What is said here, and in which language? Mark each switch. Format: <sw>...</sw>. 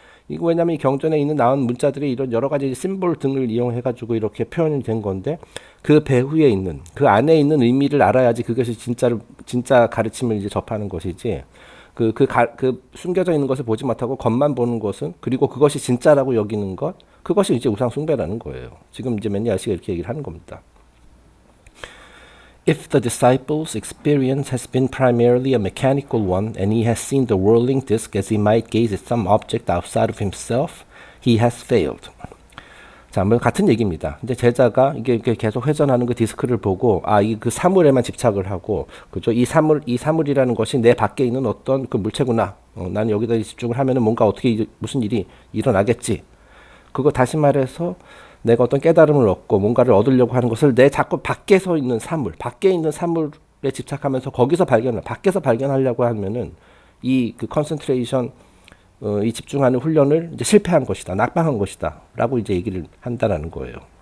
<ko>이거 왜냐면 이 경전에 있는 나온 문자들이 이런 여러 가지 심볼 등을 이용해가지고 이렇게 표현이 된 건데 그 배후에 있는 그 안에 있는 의미를 알아야지 그것이 진짜 가르침을 이제 접하는 것이지 그 숨겨져 있는 것을 보지 못하고 겉만 보는 것은 그리고 그것이 진짜라고 여기는 것 그것이 이제 우상 숭배라는 거예요. 지금 이제 매니아 씨가 이렇게 얘기를 하는 겁니다.</ko> <en>If the disciple's experience has been primarily a mechanical one and he has seen the whirling disc as he might gaze at some object outside of himself, he has failed.</en> <ko>자, 뭐 같은 얘기입니다. 이제 제자가 이게 계속 회전하는 그 디스크를 보고 이 그 사물에만 집착을 하고 그죠? 이 사물이라는 것이 내 밖에 있는 어떤 그 물체구나. 나는 여기다 집중을 하면은 뭔가 어떻게 무슨 일이 일어나겠지. 그거 다시 말해서 내가 어떤 깨달음을 얻고 뭔가를 얻으려고 하는 것을 내 자꾸 밖에서 있는 사물, 밖에 있는 사물에 집착하면서 밖에서 발견하려고 하면은 이 그 컨센트레이션, 이 집중하는 훈련을 이제 실패한 것이다, 낙방한 것이다라고 이제 얘기를 한다라는 거예요.</ko>